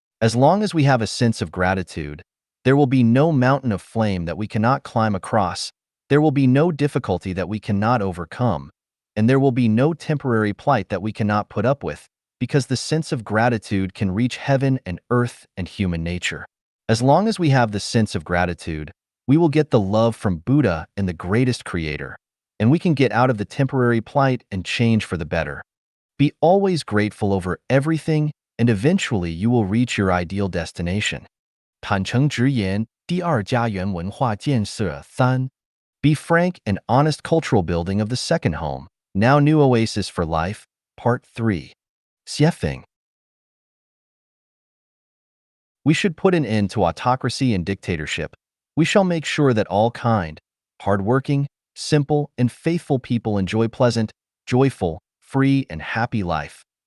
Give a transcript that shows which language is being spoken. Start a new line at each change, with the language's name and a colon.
English: As long as we have a sense of gratitude, there will be no mountain of flame that we cannot climb across, there will be no difficulty that we cannot overcome, and there will be no temporary plight that we cannot put up with, because the sense of gratitude can reach heaven and earth and human nature. As long as we have the sense of gratitude, we will get the love from Buddha and the greatest creator, and we can get out of the temporary plight and change for the better. Be always grateful over everything, and eventually you will reach your ideal destination.
Chinese: 坦诚直言，第二家园文化建设3.
English: Be frank and honest cultural building of the second home, now new oasis for life, Part 3. Xiefeng. We should put an end to autocracy and dictatorship. We shall make sure that all kind, hardworking, simple, and faithful people enjoy pleasant, joyful, free, and happy life.